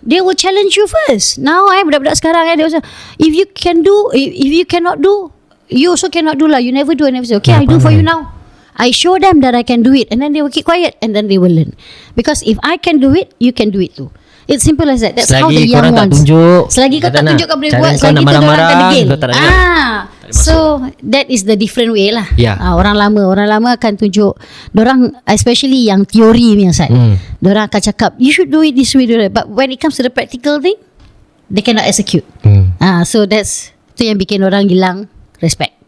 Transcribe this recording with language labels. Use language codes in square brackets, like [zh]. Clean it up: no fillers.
[en] They will challenge you first. Now [ms] budak-budak sekarang [en] they also, if you cannot do, you also cannot do lah. You never do, and never say, okay, I do for you now. I show them that I can do it, and then they will keep quiet, and then they will learn. Because if I can do it, you can do it too. It's simple as that. That's how the young ones. [ms] Selagi kau tak tunjuk kau boleh buat, selagi tu orang akan degil. [en] So that is the different way [ms] lah. Orang lama akan tunjuk, dorang especially yang teori punya side. Dorang akan cakap, [en] you should do it this way, but when it comes to the practical thing, they cannot execute. So that's [ms] tu yang bikin orang hilang respect.